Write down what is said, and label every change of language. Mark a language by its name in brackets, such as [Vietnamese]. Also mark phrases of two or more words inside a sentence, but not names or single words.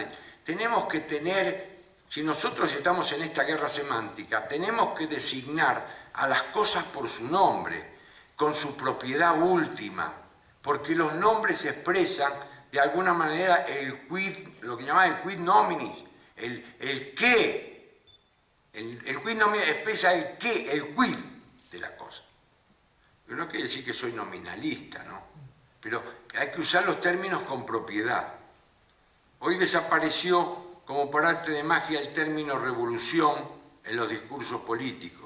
[Spanish] Tenemos que tener, si nosotros estamos en esta guerra semántica, tenemos que designar a las cosas por su nombre, con su propiedad última, porque los nombres expresan de alguna manera el quid, lo que llamaban el [Latin] quid nominis, [Spanish] el qué. El [Latin] quid nominis [Spanish] expresa el qué, el quid de la cosa. Yo no quiero decir que soy nominalista, ¿no? Pero hay que usar los términos con propiedad. Hoy desapareció como por arte de magia el término revolución en los discursos políticos.